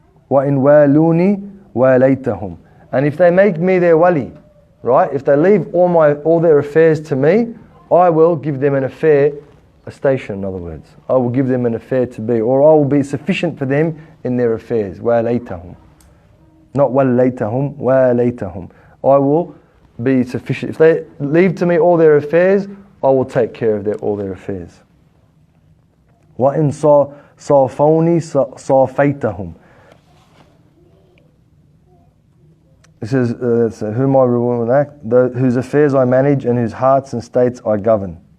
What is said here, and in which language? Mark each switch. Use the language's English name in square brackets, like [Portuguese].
[Arabic] وَإِنْ وَالُونِي وَالَيْتَهُمْ. [English] And if they make me their wali, right? If they leave all their affairs to me, I will give them an affair, a station in other words. I will give them an affair to be, or I will be sufficient for them in their affairs. [Arabic] وَالَيْتَهُمْ. [English] Not [Arabic] وَالَيْتَهُمْ, وَالَيْتَهُمْ. [English] I will be sufficient. If they leave to me all their affairs, I will take care of all their affairs. [Arabic] وَإِنْ صَافَوْنِي صَافَيْتَهُمْ. [English] It says, whom I reward with act, whose affairs I manage and whose hearts and states I govern.